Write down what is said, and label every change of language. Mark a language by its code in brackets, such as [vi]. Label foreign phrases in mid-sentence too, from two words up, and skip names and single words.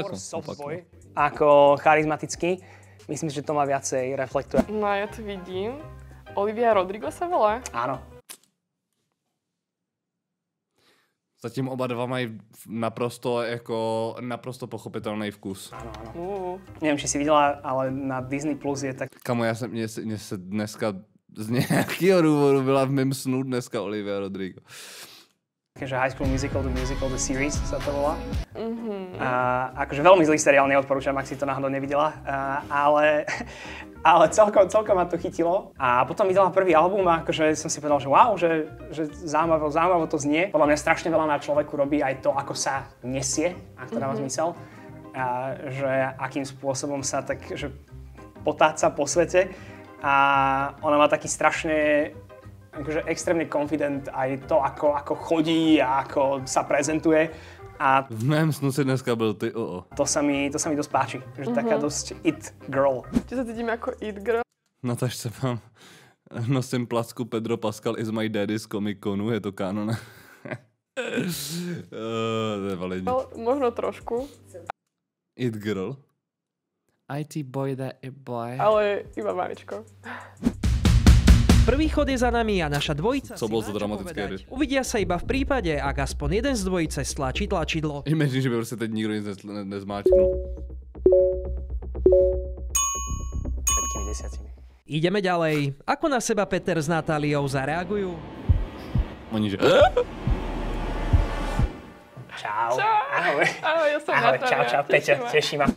[sk] skôr [en] soft boy [sk] ako charizmatický. Myslím, že to ma viacej reflektuje. No ja to vidím. Olivia Rodrigo sa volá? Áno. [cs] Zatím oba dva mají naprosto pochopitelný vkus. [sk] Áno. Neviem, či si videla, ale na Disney Plus je tak... [cs] Kamo, mně se dneska z nějakého důvodu byla v mém snu dneska Olivia Rodrigo. [sk] Takže High School Musical, The Series sa to volá. Akože veľmi zlý seriál, neodporúčam, ak si to náhodou nevidela. Ale celkom ma to chytilo. A potom videla prvý album a akože som si povedal, že wow, že zaujímavo to znie. Podľa mňa strašne veľa na človeku robí aj to, ako sa nesie, ak to dáva zmysel. Že akým spôsobom sa tak, že potáca po svete. A ona má taký strašne akože extrémne confident aj to, ako chodí a ako sa prezentuje. A [cs] v mém snu si dneska byl ty [sk] To sa mi dosť páči, že taká dosť [en] it girl. [sk] Či sa cítim ako [en] it girl? [cs] Natažce mám, nosím placku [en] Pedro Pascal is my daddy [cs] z Comic Conu, je to kanon. To je validní. [sk] Možno trošku. [en] It girl? IT boy, that it boy. [sk] Ale iba maličko. Prvý chod je za nami a naša dvojica Co bol za dramatické hry? Uvidia sa iba v prípade, ak aspoň jeden z dvojice stlačí tlačidlo. [cs] Imagine, že by prostě teď nikdo nic nezmáčknul. [sk] Všetkými 10. Ideme ďalej. Ako na seba Peter s Natáliou zareagujú? Oni že... Čau. Ahoj, ja som Natália. Čau, Peťa, teší ma.